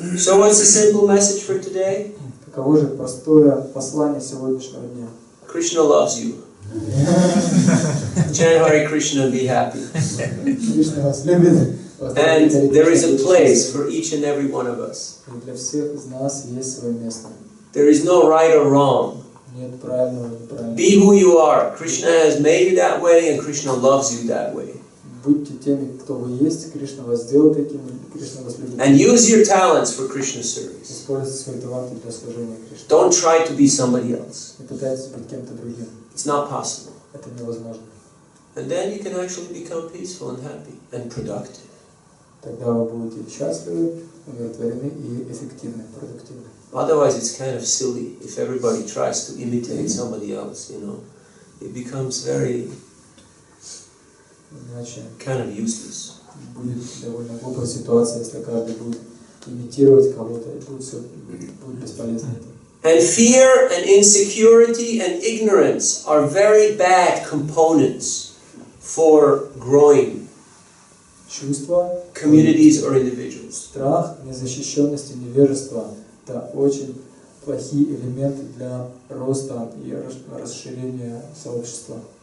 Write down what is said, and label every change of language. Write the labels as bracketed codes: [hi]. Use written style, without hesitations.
[en] So what's the simple message for today? [ru] Каково же простое послание сегодняшнего дня? [en] Krishna loves you. Chant Hare Krishna and be happy. [ru] Кришна вас любит. [en] And there is a place for each and every one of us. [ru] Для всех из нас есть свое место. [en] There is no right or wrong. [ru] Нет правильного и неправильного. [en] Be who you are. Krishna has made you that way and Krishna loves you that way. [ru] Будьте теми, кто вы есть, Кришна вас сделал таким, Кришна вас любит. [en] And use your talents for Krishna service. [ru] Используйте свои таланты для служения Кришне. [en] Don't try to be somebody else. [ru] Не пытайтесь быть кем-то другим. [en] It's not possible. [ru] Это невозможно. [en] And then you can actually become peaceful and happy and productive. [ru] Тогда вы будете счастливы, удовлетворены и эффективны, продуктивны. [en] Otherwise it's kind of silly if everybody tries to imitate somebody else, you know. It becomes very [ru] Иначе [en] kind of useless. [ru] будет довольно глупая ситуация, если каждый будет имитировать кого-то, и будет бесполезно это. [en] And fear and insecurity and ignorance are very bad components for growing [ru] Чувства, [en] communities or individuals. [ru] страх, незащищенность и невежество – это очень плохие элементы для роста и расширения сообщества.